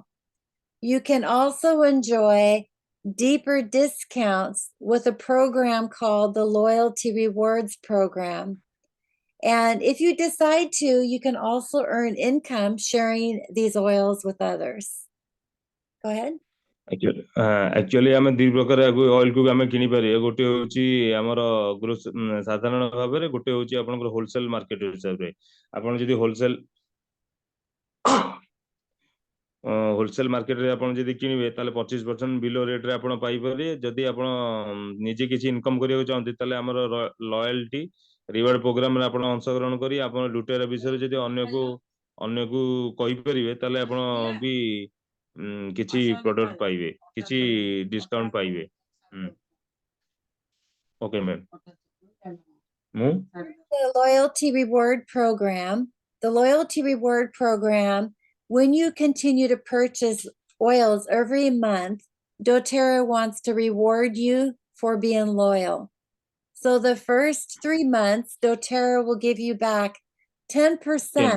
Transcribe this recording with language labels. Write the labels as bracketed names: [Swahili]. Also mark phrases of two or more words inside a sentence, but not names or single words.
[English] You can also enjoy deeper discounts with a program called the Loyalty Rewards Program. And if you decide to, you can also earn income sharing these oils with others. Go ahead. [Odia] actually ଆମେ ଦୁଇ ପ୍ରକାର ଅଏଲ କୁ ଆମେ କିଣିପାରିବେ। ଗୋଟେ ହଉଛି ଆମର ସାଧାରଣ ଭାବରେ, ଗୋଟେ ହଉଛି ଆପଣଙ୍କର [English] wholesale market [Odia] ହିସାବରେ। ଆପଣ ଯଦି [English] wholesale market [Odia] ଆପଣ ଯଦି କିଣିବେ, ତାହେଲେ 25% [English] below rate [Odia] ଆପଣ ପାଇପାରିବେ। ଯଦି ଆପଣ ନିଜେ କିଛି ଇନକମ କରିବାକୁ ଚାହାନ୍ତି, ତାହେଲେ ଆମର [English] loyalty reward program [Odia] ଆପଣ ଅଂଶଗ୍ରହଣ କରି ଆପଣ doTERRA ବିଷୟରେ ଯଦି ଅନ୍ୟକୁ କହିପାରିବେ, ତାହେଲେ ଆପଣ ବି କିଛି ପ୍ରଡକ୍ଟ ପାଇବେ, କିଛି ଡିସକାଉଣ୍ଟ ପାଇବେ। [English] okay ma'am. [Odia] ମୁଁ [English] The loyalty reward program. The loyalty reward program, when you continue to purchase oils every month, doTERRA wants to reward you for being loyal. So the first 3 months, doTERRA will give you back 10%